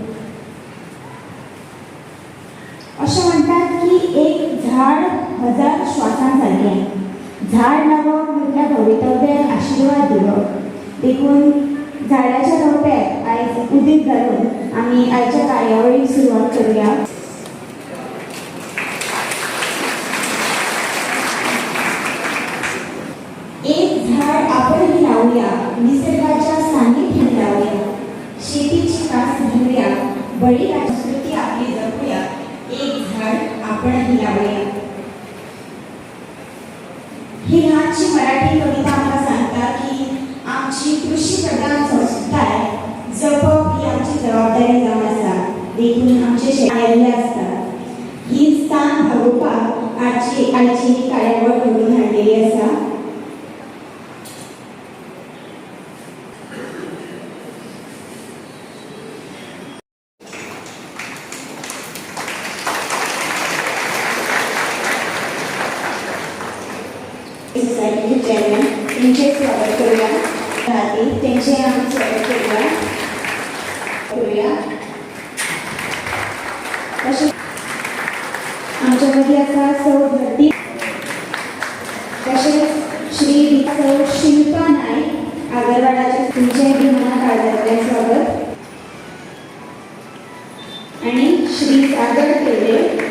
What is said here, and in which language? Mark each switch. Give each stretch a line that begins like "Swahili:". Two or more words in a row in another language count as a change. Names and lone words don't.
Konkani: अशें म्हणटात की एक झाड 1000 श्वासां सारकें। झाड लावप म्हटल्यार भवितव्याक आशिर्वाद दिवप। देखून झाडाच्या रोंप्याक आयज उदीक घालून आमी आयच्या कार्यावळीक सुरवात करूया।
Marathi: एक झाड आपणही लावूया, निसर्गाच्या सानिध्यात लावूया, शेतीची कास घेऊया, बळीराजा संस्कृती आपली जपूया, एक झाड आपणही लावूया। ही लहानशी मराठी कविता आम्हाला
Konkani: सांगता की आमची कृषी प्रधान संस्था जपप ही आमची जबाबदारी जावन आसा। देखून आमचे शेतकरी आसतात ही स्थान भागोवपाक आजची ही कार्यावळ घडोवन हाडलेली आसा।
Marathi: सोसायटीचे चेअरमॅन त्यांचे स्वागत करूया। त्यांचे आम्ही स्वागत करूया। तसेच आमच्या मध्ये आसा सौ धरती, तसेच श्री सौ शिल्पा नाईक आगरवाडाचे तुमचे मनात आदराने स्वागत आणि श्री सागर तेले